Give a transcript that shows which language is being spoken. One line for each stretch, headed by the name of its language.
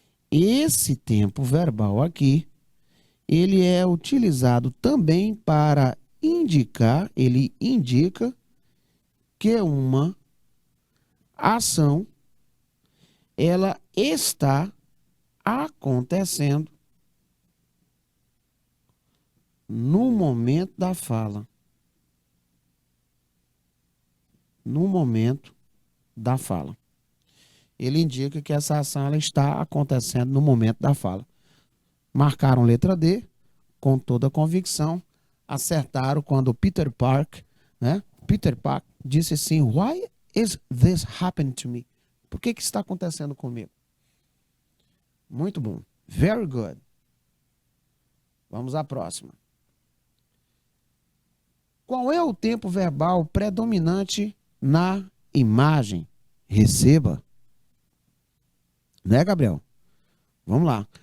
Portuguese: Esse tempo verbal aqui, ele é utilizado também para indicar, ele indica que uma ação ela está acontecendo no momento da fala. No momento da fala. Ele indica que essa ação ela está acontecendo no momento da fala. Marcaram letra D com toda a convicção. Acertaram quando o Peter Park, né? Peter Park disse assim,
English: why is this happening to me?
Portuguese: Por que está acontecendo comigo? Muito bom.
English: Very good.
Portuguese: Vamos à próxima. Qual é o tempo verbal predominante na imagem? Receba. Né, Gabriel? Vamos lá.